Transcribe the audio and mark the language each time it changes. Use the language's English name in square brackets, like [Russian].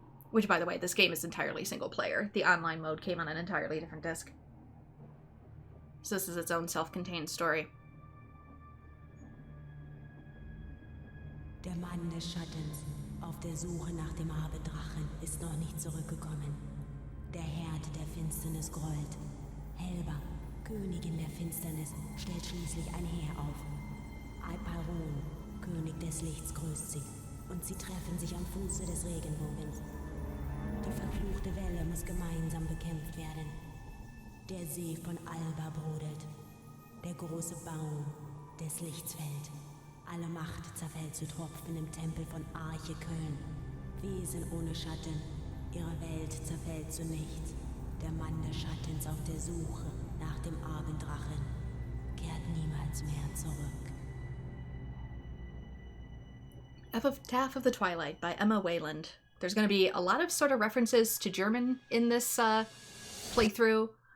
[English] Which, by the way, this game is entirely single player. The online mode came on an entirely different disc. So this is its own self-contained story. [German] Der Mann des Schattens, auf der Suche nach dem Abendrachen, ist noch nicht zurückgekommen. Der Herd der Finsternis grollt. Helba, Königin der Finsternis, stellt schließlich ein Heer auf. Alparon, König des Lichts, grüßt sie, und sie treffen sich am Fuße des Regenbogens. Die verfluchte Welle muss gemeinsam bekämpft werden. Der See von Alba brodelt. Der große Baum des Lichts fällt. Alle Macht zerfällt zu Tropfen im Tempel von Arche Köln. Wesen ohne Schatten, ihre Welt zerfällt zu nichts. Der Mann des Schattens auf der Suche nach dem Abenddrachen kehrt niemals mehr zurück. [English] Epitaph of the Twilight by Emma Wayland. There's going to be a lot of sort of references to German in this playthrough.